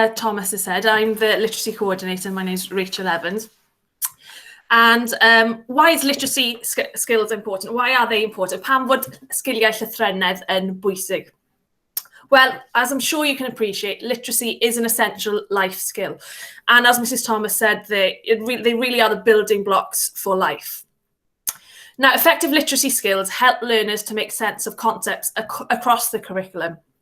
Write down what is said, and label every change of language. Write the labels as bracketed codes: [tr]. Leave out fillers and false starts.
[en] Thomas has said, I'm the literacy coordinator. My name is Rachel Evans. And why is literacy skills important? Why are they important? [cy] Pam fod sgiliau llythrennedd yn bwysig? [en] Well, as I'm sure you can appreciate, literacy is an essential life skill. And as Mrs. Thomas said, they really are the building blocks for life. Now, effective literacy skills help learners to make sense of concepts across the curriculum.